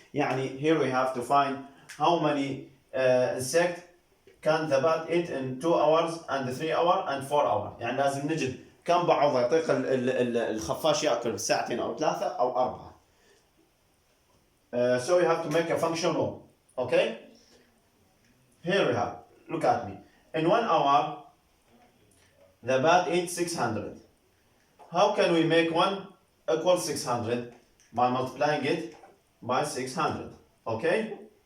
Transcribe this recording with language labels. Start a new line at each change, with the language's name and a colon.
Arabic: يعني
English: here we have to find how many insect can the bat eat in 2 hours and 3 hours and 4 hours.
Arabic: يعني لازم نجد كم بعوضة يطيق الخفاش يأكل بساعتين أو 3 أو 4.
English: So we have to make a function rule. Okay? Here we have, look at me. In 1 hour the bat eats 600. How can we make 1 equal 600? By multiplying it by 600. Okay?